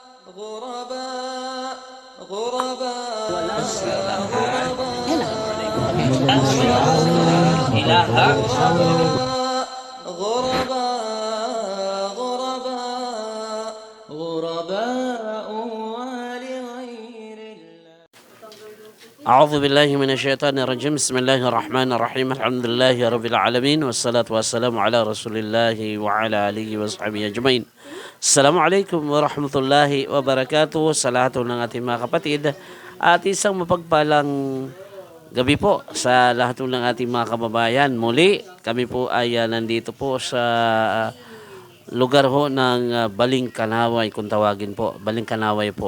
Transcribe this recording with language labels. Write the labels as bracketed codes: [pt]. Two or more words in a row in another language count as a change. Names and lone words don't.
[ar] غرباء غرباء غرباء غرباء ولغير الله. أعوذ بالله من الشيطان الرجيم. بسم الله الرحمن الرحيم. الحمد لله رب العالمين والصلاة والسلام على رسول الله وعلى آله وصحبه أجمعين. السلام عليكم ورحمة الله وبركاته [tl] sa lahat ng ating mga kapatid at isang mapagpalang gabi po sa lahat ng ating mga kababayan. Muli kami po ay nandito po sa lugar ho ng Balingkanaway kung tawagin po. Balingkanaway po.